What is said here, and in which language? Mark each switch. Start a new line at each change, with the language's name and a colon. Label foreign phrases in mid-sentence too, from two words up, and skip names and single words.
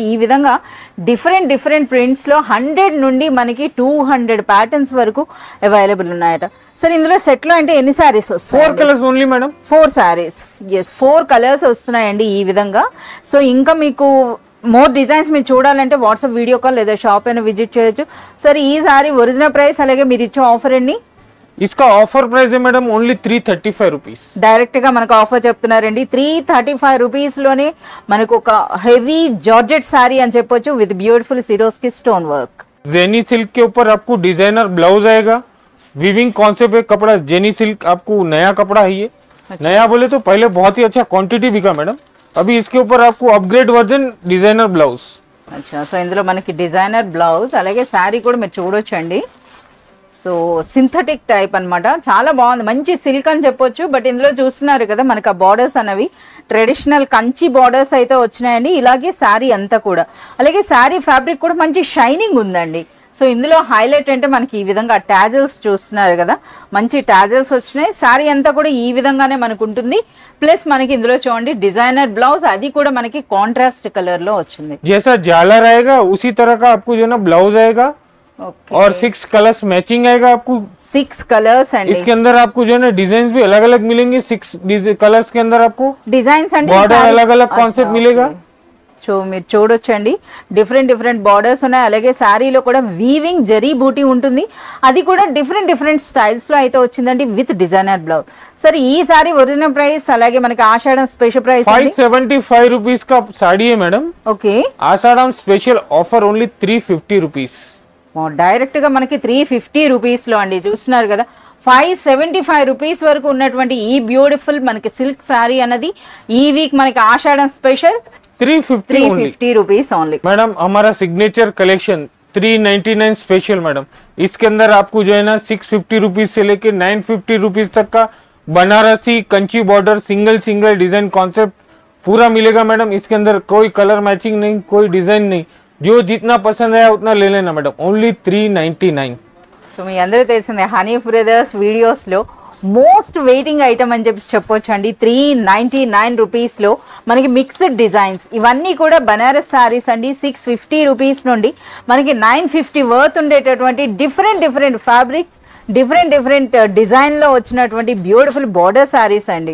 Telugu: ఈ విధంగా డిఫరెంట్ ప్రింట్స్లో 100 నుండి మనకి 200 ప్యాటర్న్స్ వరకు అవైలబుల్ ఉన్నాయట. సరే ఇందులో సెట్లో అంటే ఎన్ని శారీస్ వస్తాయి?
English: 4 colors only madam.
Telugu: 4 శారీస్. ఎస్, 4 కలర్స్ వస్తున్నాయండి ఈ విధంగా. సో ఇంకా మీకు
English: more designs
Telugu: మీరు చూడాలంటే వాట్సాప్
English: video call
Telugu: లేదా షాప్ అయినా విజిట్ చేయొచ్చు. సరే ఈ సారీ
English: original price
Telugu: అలాగే మీరు ఇచ్చే ఆఫర్ అండి?
Hindi: इसका
English: offer price
Hindi: है
English: madam only
Hindi: 335 रुपीस.
Telugu: డైరెక్ట్ గా మనకు ఆఫర్ చెప్తున్నారండి. 335 రూపీస్ లోనే మనకు ఒక
English: heavy georgette saree
Telugu: అని చెప్పొచ్చు
English: with beautiful Swarovski stone work.
Hindi: जेनी सिल्क के ऊपर आपको
English: designer blouse
Hindi: आएगा.
English: weaving concept
Hindi: है कपड़ा. जेनी सिल्क आपको नया कपड़ा है ये. नया बोले तो पहले बहुत ही अच्छा क्वांटिटी बिका मैडम. अभी इसके ऊपर आपको
English: upgrade version designer blouse.
Telugu: అచ్చా, సో ఇందులో మనకి
English: designer blouse
Telugu: అలాగే శారీ కూడా మీరు చూడొచ్చండి. సో
English: synthetic type
Telugu: అన్నమాట, చాలా బాగుంది, మంచి సిల్క్ అని చెప్పొచ్చు. బట్ ఇందులో చూస్తున్నారు కదా మనకు ఆ బార్డర్స్ అనేవి
English: traditional Kanchi borders
Telugu: అయితే వచ్చినాయండి. ఇలాగే శారీ అంతా కూడా, అలాగే
English: saree fabric
Telugu: కూడా మంచి షైనింగ్ ఉందండి. సో ఇందులో హైలైట్ అంటే మనకి ఈ విధంగా టాజల్స్ చూస్తున్నారు కదా, మంచి టాజల్స్ వచ్చినాయి. శారీ అంతా కూడా ఈ విధంగానే మనకు ఉంటుంది. ప్లస్ మనకి ఇందులో చూడండి
English: designer blouse,
Telugu: అది కూడా మనకి
English: contrast color
Telugu: లో వచ్చింది.
Hindi: जैसा झालर आएगा उसी तरह का आपको जो ना ब्लाउज आएगा. और 6
English: colors matching
Hindi: आएगा आपको.
Telugu: 6 कलर्स అండి.
Hindi: इसके अंदर आपको जो है ना डिजाइन भी अलग अलग मिलेंगे. 6 कलर्स के अंदर आपको
Telugu: డిజైన్స్ అంటే
Hindi: बॉर्डर अलग अलग कॉन्सेप्ट मिलेगा.
Telugu: సో మీరు చూడొచ్చండి
English: different borders
Telugu: ఉన్నాయి. అలాగే శారీలో కూడా వీవింగ్ జరీ బూటీ ఉంటుంది, అది కూడా
English: different styles
Telugu: లో అయితే వచ్చిందండి
English: with designer blouse.
Telugu: సరే ఈ సారీ
English: original price
Telugu: అలాగే మనకి ఆషాఢం
English: special price
Hindi: 575 रुपीस का साड़ी है मैडम.
Telugu: ఓకే,
Hindi: आषाढ़
English: special offer only
Hindi: 350 रुपीस.
Telugu: డైరెక్ట్ గా మనకి 350 రూపీస్ లో అండి. చూస్తున్నారు కదా 575 రూపీస్ వరకు ఉన్నటువంటి ఈ బ్యూటిఫుల్ మనకి
English: silk saree
Telugu: అన్నది ఈ వీక్ మనకి ఆషాఢం స్పెషల్ 350
English: rupees only.
Hindi: मैडम हमारा
English: signature collection
Hindi: 399
English: special madam.
Hindi: इसके अंदर आपको जो है ना 650 रुपीज से लेके 950 रुपीज तक का बनारसी कंची
English: border single design concept
Hindi: पूरा मिलेगा मैडम. इसके अंदर कोई
English: color matching
Hindi: नहीं, कोई डिजाइन नहीं, जो जितना पसंद आया उतना ले लेना मैडम. ओनली 399.
Telugu: సో మీ అందరూ తెలిసిందే హనీ బ్రదర్స్ వీడియోస్లో
English: most waiting item
Telugu: అని చెప్పొచ్చు అండి. 399 రూపీస్లో మనకి
English: mixed designs,
Telugu: ఇవన్నీ కూడా బనారస్ శారీస్ అండి. 650 రూపీస్ నుండి మనకి 950 వర్త్ ఉండేటటువంటి
English: different fabrics,
Telugu: డిఫరెంట్ డిజైన్లో వచ్చినటువంటి
English: beautiful border sarees
Telugu: అండి.